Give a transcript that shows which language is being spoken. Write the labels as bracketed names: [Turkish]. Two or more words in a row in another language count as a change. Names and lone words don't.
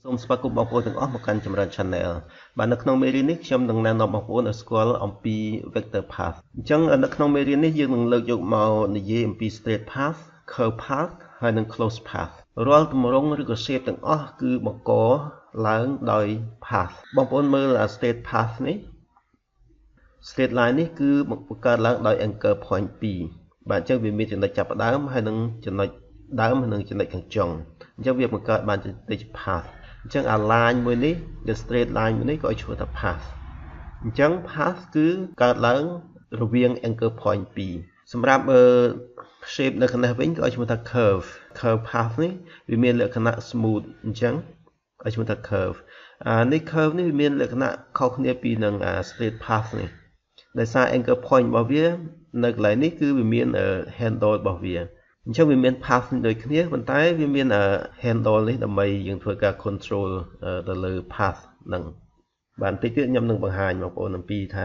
[Khmer] សូមស្វាគមន៍បងប្អូនទាំងអស់មកកាន់ចម្រើន Channel បាទនៅក្នុងមេរៀននេះខ្ញុំនឹងណែនាំបងប្អូនឲ្យស្គាល់អំពី [English] Vector Path [Khmer] អញ្ចឹងនៅក្នុងមេរៀននេះយើងនឹងលើកយកមកនិយាយអំពី [English] Straight Path, Curve Path [Khmer] ហើយនិង [English] Closed Path [Khmer] រាល់ទម្រង់ឬក៏ shape ទាំងអស់គឺបង្កឡើងដោយ path បងប្អូនមើល [English] Straight Path [Khmer] នេះ [English] Straight Line [Khmer] នេះគឺបង្កើតឡើងដោយ [English] anchor point [Khmer] 2បាទអញ្ចឹងវាមានចំណុចចាប់ផ្ដើមហើយនិងចំណុចដើមនិងចំណុចខាងចុងអញ្ចឹងវាបង្កើតបានជា path អញ្ចឹងអា line មួយនេះ [English] the straight line [Khmer] មួយនេះក៏ឲ្យឈ្មោះថា path អញ្ចឹង path គឺកើតឡើងរវាង [English] anchor point [Khmer] 2សម្រាប់shape នៅខាងនេះវិញក៏ឲ្យឈ្មោះថា [English] curve path [Khmer] នេះវាមានលក្ខណៈ smooth អញ្ចឹងឲ្យឈ្មោះថា curve នេះ curve នេះវាមានលក្ខណៈខុសគ្នាពីនឹង [English] straight path [Khmer] នេះដោយសារ [English] anchor point [Khmer] របស់វានៅកន្លែងនេះគឺវាមាន handle របស់វាអ ញ្ចឹងវាមាន path ដូចគ្នាប៉ុន្តែវាមាន handle នេះដើម្បីយើងធ្វើការ control ទៅលើ path ហ្នឹងបាទបន្តិចទៀតខ្ញុំនឹងបង្ហាញបងប្អូនអំពីថា